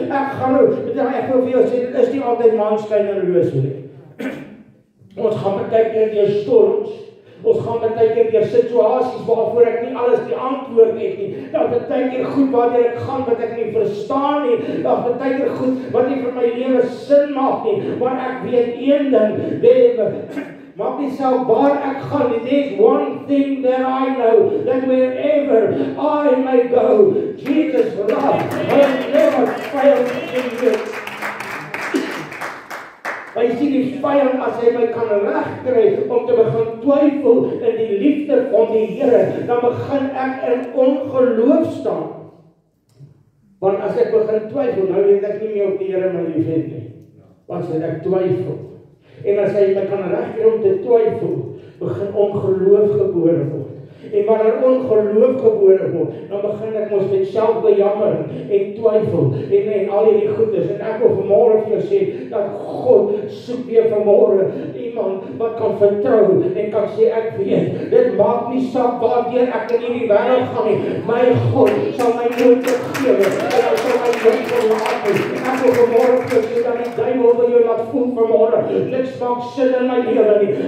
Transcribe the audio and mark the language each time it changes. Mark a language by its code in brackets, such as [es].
[af] Ek wil vir jou sê, dit is nie altyd maanskyn en roos nie. Ons gaan baie keer deur storms, ons gaan baie keer deur situasies waarvoor ek nie alles die antwoord het nie. Daar baie keer goed waardeur ek gaan wat ek nie verstaan nie. Daar baie keer goed wat nie vir my lewe sin maak nie. Maar ek weet een ding, maak nie saak waar ek gaan nie. [en] There's one thing that I know, that wherever I may go, Jesus' love will never fail me. [af] Hy sien die vyand as hy my kan regkry om te begin twyfel in die liefde van die Here, dan begin ek in ongeloof staan. Want as ek begin twyfel, nou weet ek nie meer of die Here my liefhet nie. Want as ek twyfel, en as hy my kan regkry om te twyfel, begin ongeloof gebore word. En wanneer ongeloof gebore word, dan begin ek ons met selfbejammering en twyfel en al hierdie goedes. En ek wil vanmôre vir jou sê, dat God soek weer vanmôre iemand wat kan vertrou en kan sê, ek weet, dit maak nie saak waardeur ek in hierdie wêreld gaan nie. My God sal my nooit vergewe en hy sal my nooit verlaat nie. Ek wil vanmôre vir jou sê, dat die duiwel wil jou laat voel vanmôre, niks maak sin in my lewe nie.